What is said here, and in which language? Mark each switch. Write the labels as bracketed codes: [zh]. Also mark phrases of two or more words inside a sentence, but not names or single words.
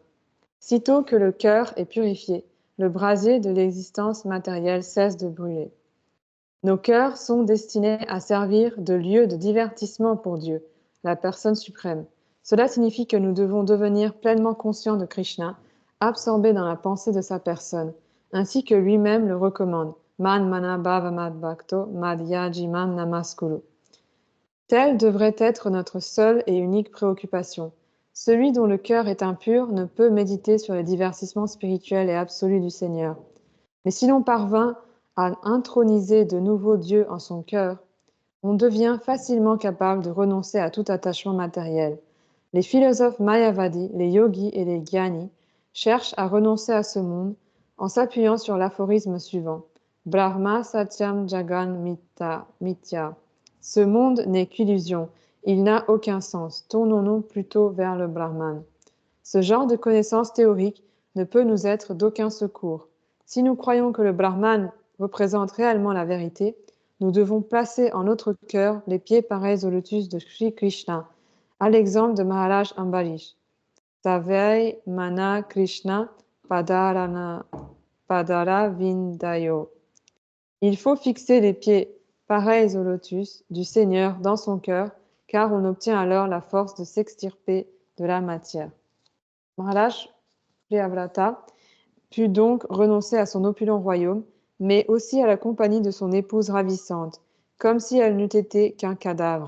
[fr] Sitôt que le cœur est purifié, le brasier de l'existence matérielle cesse de brûler. Nos cœurs sont destinés à servir de lieu de divertissement pour Dieu, la personne suprême. Cela signifie que nous devons devenir pleinement conscients de Krishna, absorbés dans la pensée de sa personne, ainsi que lui-même le recommande. [sa] Man mana bhava mad bhakto mad yajimam namaskuru. [fr] Telle devrait être notre seule et unique préoccupation. Celui dont le cœur est impur ne peut méditer sur les divertissements spirituels et absolus du Seigneur. Mais si l'on parvint à introniser de nouveaux dieux en son cœur, on devient facilement capable de renoncer à tout attachement matériel. Les philosophes mayavadis, les yogis et les gyanis cherchent à renoncer à ce monde en s'appuyant sur l'aphorisme suivant. [sa] Brahma satyam jagan mitya. [fr] Ce monde n'est qu'illusion. Il n'a aucun sens. Tournons-nous plutôt vers le Brahman. Ce genre de connaissance théorique ne peut nous être d'aucun secours. Si nous croyons que le Brahman représente réellement la vérité, nous devons placer en notre cœur les pieds pareils au lotus de Sri Krishna, à l'exemple de Maharaj Ambarish. [sa] Savai mana Krishna padara vindayo. [fr] Il faut fixer les pieds pareils au lotus du Seigneur dans son cœur, car on obtient alors la force de s'extirper de la matière. Maharaj Priyavrata put donc renoncer à son opulent royaume, mais aussi à la compagnie de son épouse ravissante, comme si elle n'eût été qu'un cadavre.